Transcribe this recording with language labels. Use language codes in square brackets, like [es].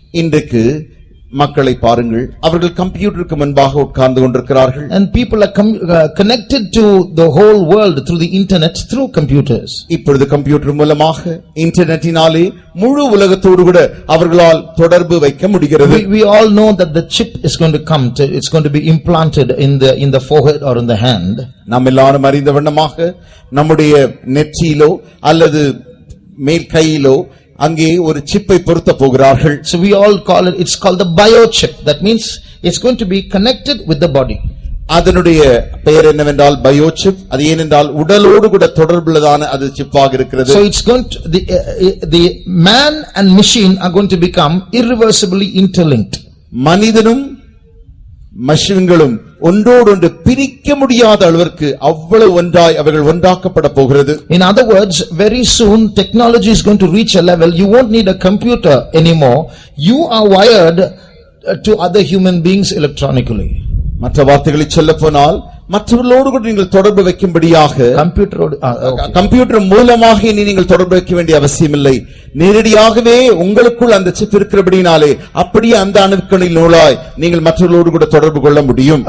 [ta] இன்றைக்கு மக்களை பாருங்கள், அவர்கள் கம்ப்யூட்டருக்கு முன்பாக உட்கார்ந்து கொண்டிருக்கிறார்கள். [en] And people are connected to the whole world through the internet through computers. [ta] இப்பொழுது கம்ப்யூட்டர் மூலமாக இன்டர்நெட்டினாலே முழு உலகத்தோடு கூட அவர்களால் தொடர்பு வைக்க முடிகிறது. [en] We all know that the chip is going to come it's going to be implanted in the forehead or in the hand. [ta] நாம் எல்லாரும் அறிந்த வண்ணமாக நம்முடைய நெற்றியிலோ அல்லது மேல் கையிலோ அங்கே ஒரு சிப்பை பொருத்த போகிறார்கள். [en] So we all call it's called the biochip. That means it's going to be connected with the body. [ta] அதனுடைய பெயர் என்னவென்றால் பயோசிப். அது ஏனென்றால் உடலோடு கூட தொடர்புள்ளதான அது சிப்பாக இருக்கிறது. [en] So it's going to the man and machine are going to become irreversibly interlinked. [ta] மனிதனும் மஷின்களும் ஒன்றோடொன்று பிரிக்க முடியாத அளவிற்கு அவ்வளவு ஒன்றாய் அவர்கள் ஒன்றாக்கப்பட போகிறது. [en] In other words, very soon technology is going to reach a level you won't need a computer anymore. You are wired to other human beings electronically. [ta] மற்ற வார்த்தைகளில் சொல்லப் போனால் மற்றவர்களோடு கூட நீங்கள் தொடர்பு வைக்கும்படியாக கம்ப்யூட்டர் மூலமாக இனி நீங்கள் தொடர்பு வைக்க வேண்டிய அவசியமில்லை. நேரடியாகவே உங்களுக்குள் அந்த சிப் இருக்கிறபடினாலே அப்படியே அந்த அணுக்களின் நூலாய் நீங்கள் மற்றவர்களோடு கூட தொடர்பு கொள்ள முடியும்.